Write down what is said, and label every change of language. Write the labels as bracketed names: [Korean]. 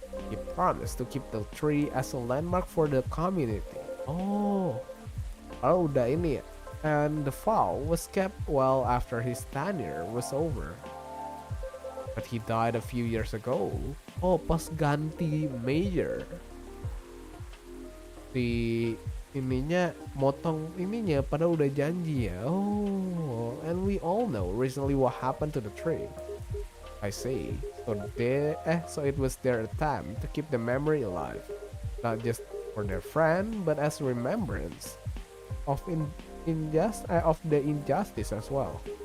[English] He promised to keep the tree as a landmark for the community. [Indonesian] Oh, udah ini ya. [English] And the vow was kept well after his tenure was over. But he died a few years ago. [Indonesian] Oh, pas ganti mayor. Si ininya motong ininya pada udah janji ya. [English] Oh, and we all know recently what happened to the tree. I see. So it was their attempt to keep the memory alive, not just for their friend, but as a remembrance of of the injustice as well.